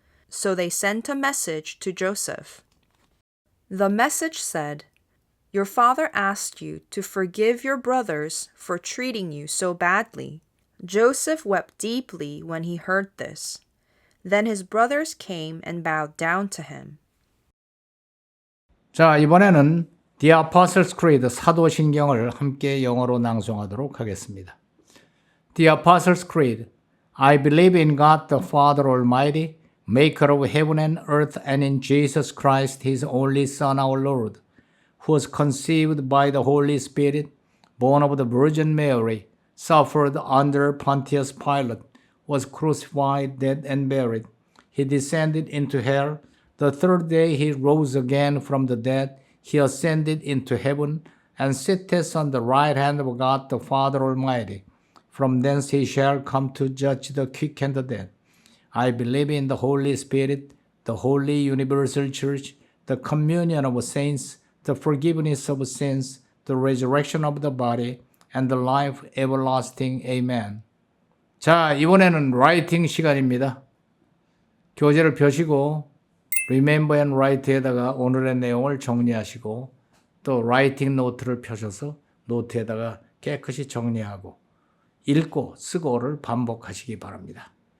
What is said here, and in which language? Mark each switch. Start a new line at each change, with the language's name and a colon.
English: So they sent a message to Joseph. The message said, Your father asked you to forgive your brothers for treating you so badly. Joseph wept deeply when he heard this. Then his brothers came and bowed down to him.
Korean: 자, 이번에는 The Apostles' Creed 사도신경을 함께 영어로 낭송하도록 하겠습니다.
English: The Apostles' Creed. I believe in God the Father Almighty, maker of heaven and earth, and in Jesus Christ, his only Son, our Lord, who was conceived by the Holy Spirit, born of the Virgin Mary, suffered under Pontius Pilate, was crucified, dead, and buried. He descended into hell. The third day he rose again from the dead. He ascended into heaven and sitteth on the right hand of God the Father Almighty. From thence he shall come to judge the quick and the dead. I believe in the Holy Spirit, the holy universal church, the communion of saints, the forgiveness of sins, the resurrection of the body, and the life everlasting. Amen.
Korean: 자, 이번에는 라이팅 시간입니다. 교재를 펴시고 Remember and Write에다가 오늘의 내용을 정리하시고 또 라이팅 노트를 펴셔서 노트에다가 깨끗이 정리하고 읽고 쓰고를 반복하시기 바랍니다.